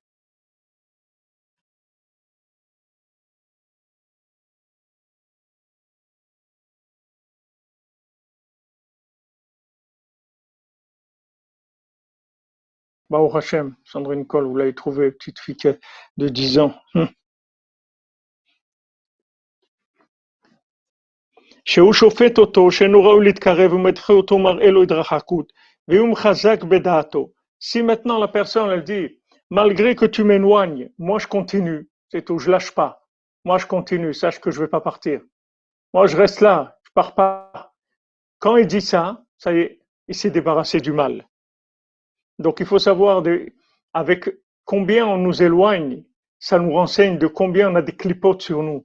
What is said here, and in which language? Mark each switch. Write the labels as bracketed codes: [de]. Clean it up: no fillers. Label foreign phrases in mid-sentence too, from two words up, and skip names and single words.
[he] ברוך השם, [fr] Sandrine Cole, vous l'avez trouvé, petite fille de 10 ans. [he] שהוא שופט אותו שאינו ראוי להתקרב ומדחה אותו מראה לו התרחקות והוא מחזק בדעתו. [fr] Si maintenant la personne elle dit malgré que tu m'éloignes, moi je continue, c'est tout, je lâche pas. Moi je continue, sache que je vais pas partir. Moi je reste là, je pars pas. Quand il dit ça, ça y est, il s'est débarrassé du mal. Donc il faut savoir avec combien on nous éloigne, ça nous renseigne de combien on a des clipotes sur nous.